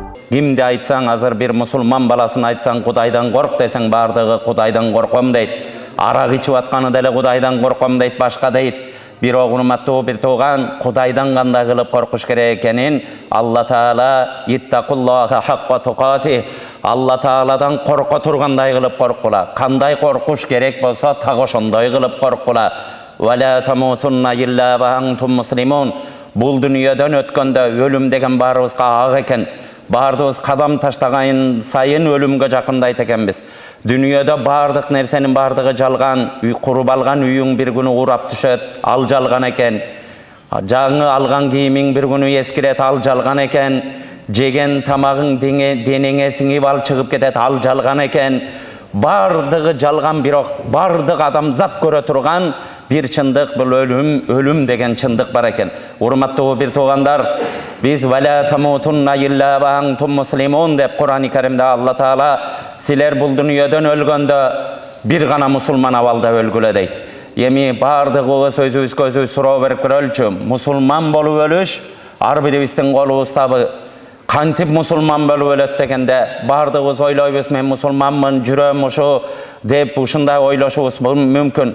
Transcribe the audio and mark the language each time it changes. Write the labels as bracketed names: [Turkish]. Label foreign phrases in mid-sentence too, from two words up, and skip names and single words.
[Kyrgyz] Кимди айтсаң, азыр bir musulman баласын айтсаң, Кудайдан корк десең, бардыгы Кудайдан корком дейт. Арак ичип атканы деле Кудайдан корком дейт, башка дейт. Бирок урматтуу бир тууган, Кудайдан кандай кылып коркуш керек экенин Алла Таала [Arabic] اتقوا الله حق تقاته, [Kyrgyz] Алла Тааладан корко тургандай кылып коркула. Кандай коркуш керек болсо, так ошондой кылып коркула. [Arabic] وَلَا تَمُوتُنَّ إِلَّا وَأَنْتُمْ مُسْلِمُونَ. [Kyrgyz] Бул дүнүйөдөн өткөндө өлүм деген баарыбызга ак экен. Бардыбыз кадам таштаган сайын өлүмгө жакындайт экенбиз. Дүнүйөдө бардык нерсенин бардыгы жалган, куруп алган үйүң бир күнү урап түшөт, ал жалган экен. Жаңы алган кийимиң бир күнү эскирет, ал жалган экен. Жеген тамагың денеңе сиңип ал чыгып кетет, ал жалган экен. Бардыгы жалган, бирок бардык адамзат көрө турган bir чындык, бул өлүм деген чындык бар экен. Урматтуу бир туугандар, биз [Arabic] وَلَا تَمُوتُنَّ إِلَّا وَأَنْتُمْ مُسْلِمُونَ [Kyrgyz] деп Кур'ан-ы Каримде Алла Таала силер бул дүнүйөдөн өлгөндө бир гана мусулман абалда өлгүлө дейт. Эми бардыгыбыз өзүбүзгө өзүбүз суроо берип көрөлүчү. Мусулман болуп өлүш ар бирибиздин колубуздабы. Кантип мусулман болуп өлөт дегенде бардыгыбыз ойлойбуз, мен мусулманмын, жүрөм ушу деп ушундай ойлошубуз мүмкүн.